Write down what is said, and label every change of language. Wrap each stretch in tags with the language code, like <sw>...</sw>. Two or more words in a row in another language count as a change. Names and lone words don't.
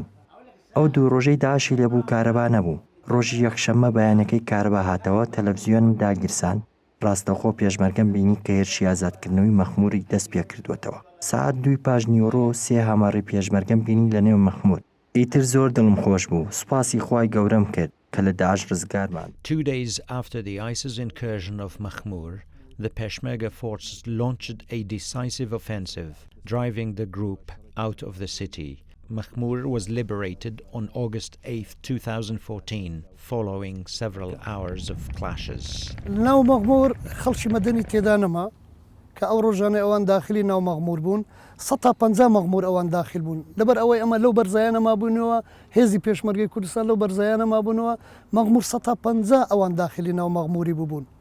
<ckb>ئەو 2 ڕۆژەی داعشی لێبوو کارەبا نەبوو. ڕۆژی یەکشەممە بەیانەکەی کارەبا هاتەوە، تەلەڤیزیۆنم داگیرسان. ڕاستەوخۆ پێشمەرگەم بینی کە هێرشی ئازادکردنەوەی مەخموری دەست پێ کردوێتەوە. ساعت 2 پاش نیوەڕۆ 3 هەماری پێشمەرگەم بینی لە نێو مەخمور. ئیتر زۆر دڵم خۆش بوو، سوپاسی خوای گەورەم کرد کە لە داعش ڕزگارمان.</ckb> <en>2 days after the ISIS incursion of Makhmur, the Peshmerga forces launched a decisive offensive, driving the group out of the city. Makhmur was liberated on August 8, 2014, following several hours of clashes.</en> <ckb>ناو مەخمور خەڵکی مەدەنی تێدا نەما کە ئەو ڕۆژانەی ئەوان داخلی ناو مەخمور بوون. 150 مەخمور ئەوان داخل بوون. لەبەر ئەوەی ئەمە لەو بەرزایانە مابوونەوە، هێزی پێشمەرگەی کوردستان لەو بەرزایانە مابوونەوە، مەخمور 150 ئەوان داخلی ناو مەخموری بوون.</ckb>